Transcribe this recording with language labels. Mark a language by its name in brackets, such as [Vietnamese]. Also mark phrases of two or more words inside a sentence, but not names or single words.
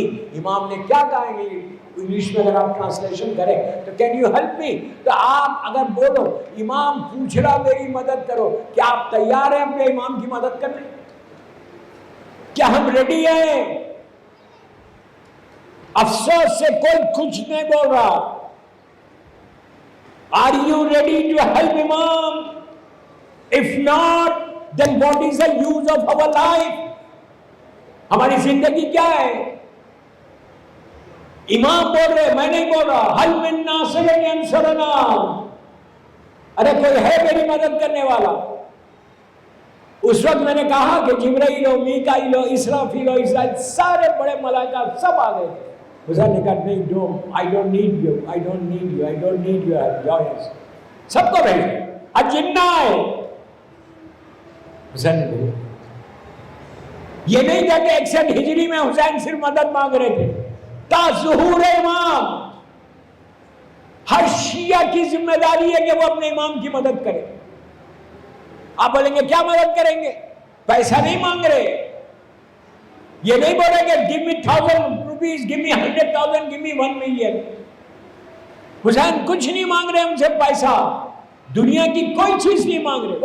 [Urdu] امام نے کیا کہا ہے انگلش میں اگر آپ ٹرانسلیشن کریں تو [English] can you help me, [Urdu] تو آپ اگر بولو امام پوچھ رہا میری مدد کرو, کیا آپ تیار ہیں اپنے امام کی مدد کرنے؟ کیا ہم ریڈی ہیں؟ افسوس سے کوئی کچھ نہیں بول رہا. [English] Are you ready to help Imam? If not, then what is the use of our life? [Urdu] ہماری زندگی کیا ہے؟ امام بول رہے, میں نہیں بول رہا. [Arabic] حل من ناصر ینصرنا, [Urdu] ارے کوئی ہے میری مدد کرنے والا؟ اس وقت میں نے کہا کہ جبرائیل و میکائیل و اسرافیل و اسرائیل سارے بڑے ملائکہ سب آ گئے. حسین نے کہا نہیں, [English] I don't need you. [Urdu] سب کو بھیجو, اجنہ ہے. حسین نے بھیجا. یہ نہیں تھا کہ 61 ہجری میں حسین صرف مدد مانگ رہے تھے. تا ظہور امام ہر شیعہ کی ذمہ داری ہے کہ وہ اپنے امام کی مدد کرے. آپ بولیں گے کیا مدد کریں گے؟ پیسہ نہیں مانگ رہے. یہ نہیں بولیں گے [English] give me 1000 rupees, give me 100,000, give me 1 million. [Urdu] حسین کچھ نہیں مانگ رہے ہم سے پیسہ, دنیا کی کوئی چیز نہیں مانگ رہے.